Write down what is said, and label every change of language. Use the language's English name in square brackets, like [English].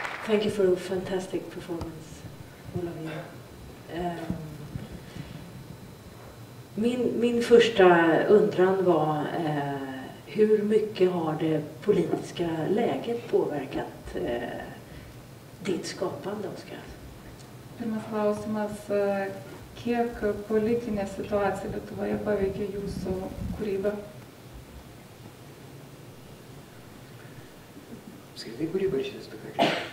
[English] Thank you for a fantastic performance, all of you. [Swedish] Min första undran var hur mycket har det politiska läget påverkat ditt skapande, Oskar? [Lithuanian] Pirmas klausimas, kiek politinė situacija Lietuvoje paveikė jūsų kūrybą? Apskritai kūryba ir šis spektaklis?